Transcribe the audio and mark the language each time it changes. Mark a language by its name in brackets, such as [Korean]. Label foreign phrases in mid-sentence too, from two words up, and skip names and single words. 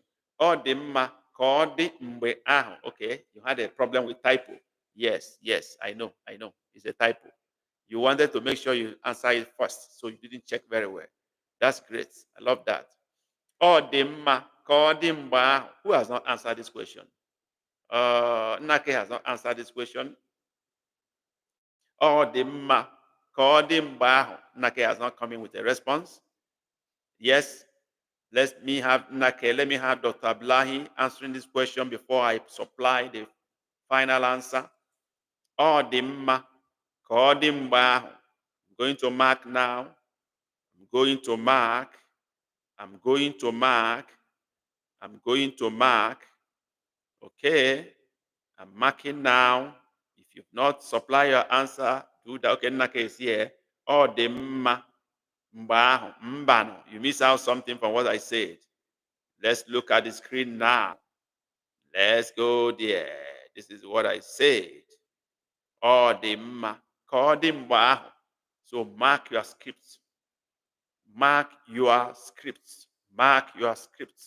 [Igbo] Ọ dị mma ka ọ dị mgbe ahụ. [English] Okay, you had a problem with typo. Yes, I know. It's a typo. You wanted to make sure you answer it first, so you didn't check very well. That's great. I love that. [Igbo] Ọ dị mma ka ọ dị mgbe ahụ. [English] Who has not answered this question? Nake has not answered this question. [Igbo] Ọ dị mma ka ọ dị mgbe ahụ. [English] Nake has not come in with a response. Yes. Let me have Dr. Ablahi answering this question before I supply the final answer. [Igbo] Ọ dị mma ka ọ dị mgbe ahụ. [English] going to mark now. I'm going to mark. I'm going to mark. I'm going to mark. Okay. I'm marking now. If you've not supplied your answer, do that. Okay, Naka is here. Oh, the ma. Mbano. You miss out something from what I said. Let's look at the screen now. Let's go there. This is what I said. Oh, the ma. So mark your scripts. Mark your scripts. Mark your scripts.